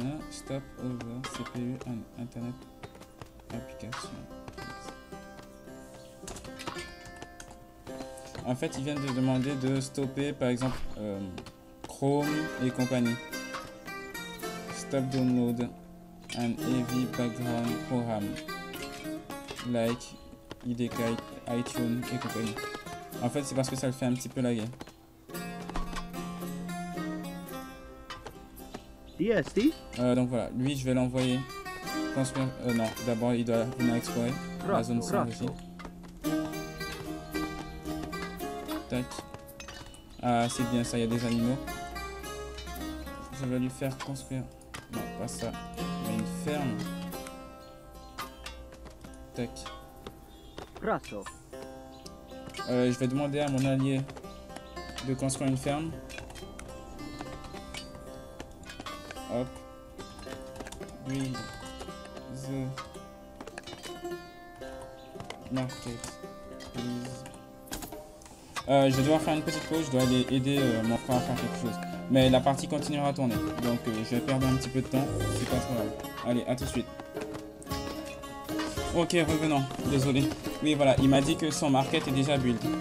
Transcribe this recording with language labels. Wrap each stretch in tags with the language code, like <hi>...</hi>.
<en>Stop over CPU and Internet application.</en> <fr>En fait, ils viennent de demander de stopper, par exemple, Chrome et compagnie.</fr> <en>Stop download and heavy background program like IDK, iTunes</en> <fr>et compagnie. En fait, c'est parce que ça le fait un petit peu laguer. Donc voilà, lui, je vais l'envoyer construire. Non, d'abord, il doit venir explorer la zone 5 aussi. Tac. Ah, c'est bien ça, il y a des animaux. Je vais lui faire construire. Non, pas ça. Mais une ferme. Tac. Je vais demander à mon allié de construire une ferme. Hop.</fr> <en>Build the market, please.</en> <fr>Je vais devoir faire une petite pause, je dois aller aider mon frère à faire quelque chose. Mais la partie continuera à tourner, donc je vais perdre un petit peu de temps, c'est pas trop grave. Allez, à tout de suite. Ok, revenons, désolé. Oui, voilà, il m'a dit que son market est déjà build.</fr>